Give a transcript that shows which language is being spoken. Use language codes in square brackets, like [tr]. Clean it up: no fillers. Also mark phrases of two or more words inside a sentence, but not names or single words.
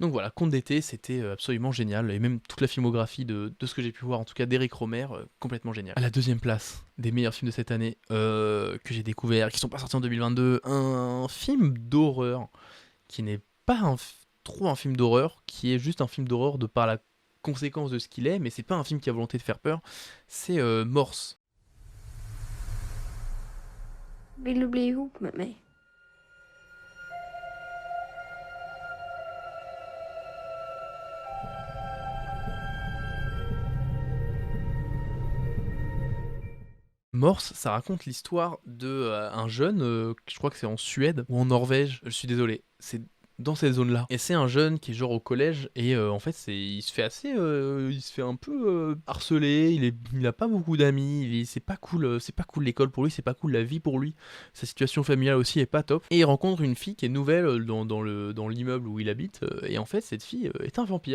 [fr] Donc voilà, Conte d'été c'était absolument génial, et même toute la filmographie de ce que j'ai pu voir en tout cas d'Éric Rohmer, complètement génial. À la 2e place des meilleurs films de cette année que j'ai découvert, qui sont pas sortis en 2022, un film d'horreur qui n'est pas trop un film d'horreur, qui est juste un film d'horreur de par la conséquence de ce qu'il est, mais c'est pas un film qui a volonté de faire peur, c'est Morse. [sv] Vil du bli ihop med mig? [fr] Morse, ça raconte l'histoire de un jeune, je crois que c'est en Suède ou en Norvège, je suis désolé, c'est dans cette zone-là. Et c'est un jeune qui est genre au collège, et en fait il se fait un peu harceler, il a pas beaucoup d'amis, c'est pas cool l'école pour lui, c'est pas cool la vie pour lui, sa situation familiale aussi est pas top, et il rencontre une fille qui est nouvelle dans l'immeuble où il habite, et en fait cette fille est un vampire.